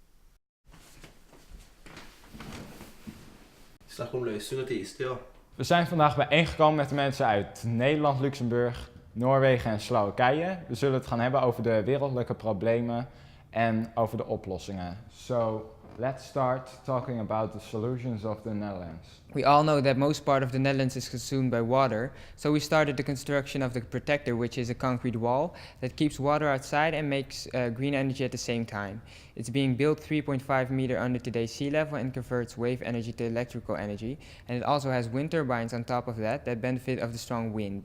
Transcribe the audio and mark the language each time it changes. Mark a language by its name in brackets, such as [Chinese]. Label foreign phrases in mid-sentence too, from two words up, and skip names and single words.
[Norwegian] Snakk om løsninger til istider. [Dutch] We zijn vandaag bijeengekomen met de mensen uit Nederland, Luxemburg, Noorwegen en Slowakije. We zullen het gaan hebben over de wereldlijke problemen en over de oplossingen. [English] So, let's start talking about the solutions of the Netherlands. We all know that most part of the Netherlands is consumed by water, so we started the construction of the protector, which is a concrete wall that keeps water outside and makes green energy at the same time. It's being built 3.5 meter under today's sea level and converts wave energy to electrical energy, and it also has wind turbines on top of that benefit of the strong wind.